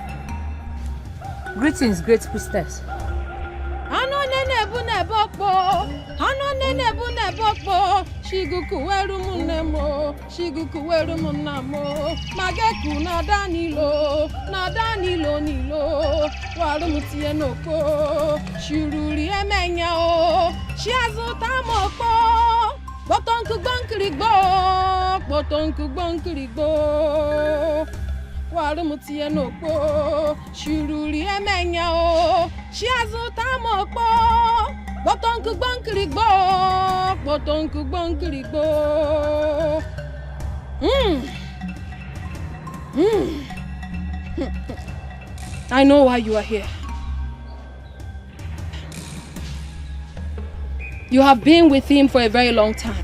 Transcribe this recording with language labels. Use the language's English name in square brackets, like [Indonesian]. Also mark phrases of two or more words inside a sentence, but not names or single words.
[English] Greetings, great priestess. Ano nene bu ne bokbo. nebokpo, shiguku weru munemo, shiguku weru munamo, mageku nadanilo nilo, warumuti enoko, shururi emenya o, shiazuta moko, botonku bonkirigbo, warumuti enoko, shururi emenya o, shiazuta moko, botonku bonkirigbo. I know why you are here. You have been with him for a very long time.